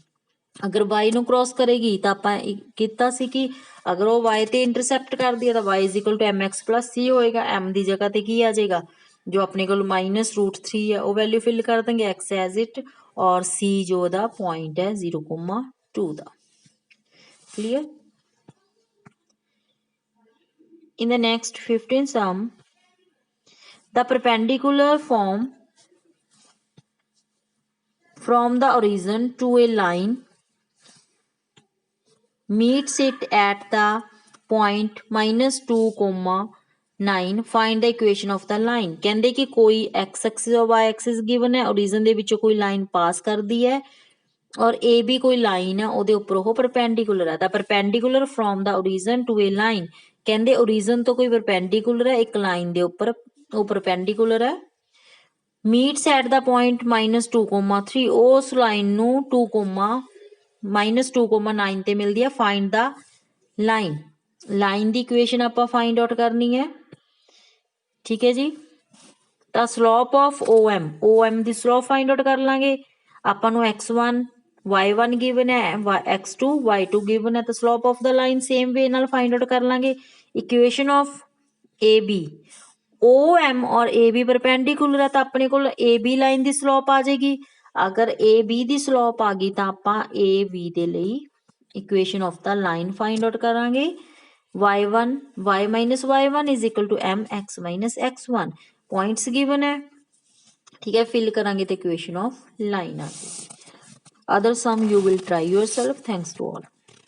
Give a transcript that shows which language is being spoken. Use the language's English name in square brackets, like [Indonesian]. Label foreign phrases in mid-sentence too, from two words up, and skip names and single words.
[Punjabi] ਅਗਰ y ਨੂੰ ਕ੍ਰੋਸ ਕਰੇਗੀ ਤਾਂ ਆਪਾਂ ਕੀਤਾ ਸੀ ਕਿ ਅਗਰ ਉਹ y ਤੇ ਇੰਟਰਸੈਪਟ ਕਰਦੀ ਹੈ ਤਾਂ y [English] is equal to mx plus c [Punjabi] ਹੋਏਗਾ। m ਦੀ ਜਗ੍ਹਾ ਤੇ ਕੀ ਆ ਜਾਏਗਾ, ਜੋ ਆਪਣੇ ਕੋਲ -√3 ਹੈ ਉਹ [English] value fill [Punjabi] ਕਰ ਦਾਂਗੇ x [English] as it, [Punjabi] ਔਰ c ਜੋ ਉਹਦਾ ਪੁਆਇੰਟ ਹੈ 0,2 ਦਾ। ਕਲੀਅਰ। [English] In the next 15th sum, the perpendicular form from the origin to a line meets it at the point -2,9। find the equation of the line। [Punjabi] ਕਹਿੰਦੇ ਕਿ ਕੋਈ [English] x axis [Punjabi] और [English] y axis given [Punjabi] ਹੈ, origin ਦੇ ਵਿੱਚੋਂ ਕੋਈ [English] line pass [Punjabi] ਕਰਦੀ ਹੈ ਔਰ a ਵੀ ਕੋਈ ਲਾਈਨ ਹੈ, ਉਹਦੇ ਉੱਪਰ ਉਹ ਪਰਪੈਂਡੀਕੂਲਰ ਹੈ। [English] ਤਾਂ perpendicular from the origin to a line, [Punjabi] ਕਹਿੰਦੇ origin ਤੋਂ ਕੋਈ ਪਰਪੈਂਡੀਕੂਲਰ ਹੈ ਇੱਕ ਲਾਈਨ ਦੇ ਉੱਪਰ, ਉਹ ਪਰਪੈਂਡੀਕੂਲਰ ਹੈ। [English] meets at the point -2, 3 [Punjabi] ਉਸ ਲਾਈਨ ਨੂੰ 2, -2, 9 ਤੇ ਮਿਲਦੀ ਹੈ। [English] find the line [Punjabi] ਦੀ ਇਕੁਏਸ਼ਨ ਆਪਾਂ [English] find out [Punjabi] ਕਰਨੀ ਹੈ। ਠੀਕ ਹੈ ਜੀ। ਤਾਂ [English] slope of OM [Punjabi] ਦੀ ਸਲੋਪ [English] find out [Punjabi] ਕਰ ਲਾਂਗੇ। ਆਪਾਂ ਨੂੰ x1 y1 ਗਿਵਨ ਹੈ, x2 y2 ਗਿਵਨ ਹੈ, ਤਾਂ [English] slope of the line same way [Punjabi] ਨਾਲ [English] find out [Punjabi] ਕਰ ਲਾਂਗੇ। [English] equation of AB OM [Punjabi] ਔਰ AB ਪਰਪੈਂਡੀਕੂਲਰ ਹੈ, ਤਾਂ ਆਪਣੇ ਕੋਲ AB ਲਾਈਨ ਦੀ ਸਲੋਪ ਆ ਜਾਏਗੀ। ਅਗਰ AB ਦੀ ਸਲੋਪ ਆ ਗਈ ਤਾਂ ਆਪਾਂ AB ਦੇ ਲਈ [English] equation of the line find out [Punjabi] ਕਰਾਂਗੇ। [English] y minus y1 is equal to mx minus x1 points given ਹੈ। [Punjabi] ਠੀਕ ਹੈ, ਫਿਲ ਕਰਾਂਗੇ ਤੇ [English] equation of line [Punjabi] ਆ ਜਾਏਗੀ। [English] Other sum you will try yourself. Thanks to all.